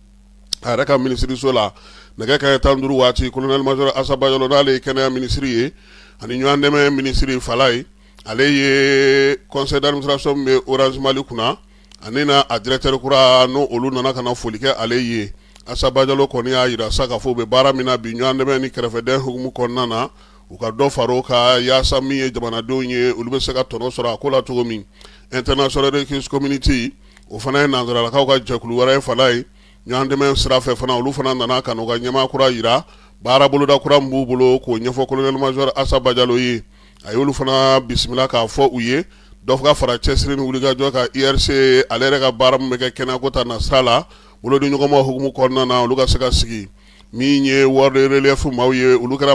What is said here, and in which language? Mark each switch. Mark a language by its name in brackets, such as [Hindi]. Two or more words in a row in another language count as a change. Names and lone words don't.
[Bambara] a yɛrɛ ka ministiriso la nɛgɛ kaɲɛ 15 waati [French] colonel major [Bambara] Assa Badialo n'ale ye kɛnɛya ministre ye ani ɲɔgɔn dɛmɛ ministre fala ye ale ye [French] conseil d'administration [Bambara] min bɛ Orange Mali kunna ani na a directeur kura n'o olu nana ka na foli kɛ ale ye Assa Badialo kɔni y'a yira sa k'a fɔ u bɛ baara min na bi ɲɔgɔn dɛmɛ ni kɛrɛfɛdɛn hukumu kɔnɔna na u ka dɔ fara o kan yaasa min ye jamanadenw ye olu bɛ se ka tɔnɔ sɔrɔ a ko la cogo min [English] international rescue community [Bambara] o fana ye nanzaralakaw ka jɛkulu wɛrɛ ye fala ye ɲɔgɔn dɛmɛ sira fɛ fana olu fana nana ka n'u ka ɲɛmaa kura yira baara boloda kura min b'u bolo k'o ɲɛfɔ [French] colonel major [Bambara] Assa Badialo ye a y'olu fana bisimila k'a fɔ u ye dɔ ka fara cɛsiri ni wulikajɔ ka IRC ale yɛrɛ ka baara min bɛ kɛ kɛnɛko ta na sira la bolodiɲɔgɔnma hukumu kɔnɔna na olu ka se ka sigi min ye wari de relief maaw ye olu kɛra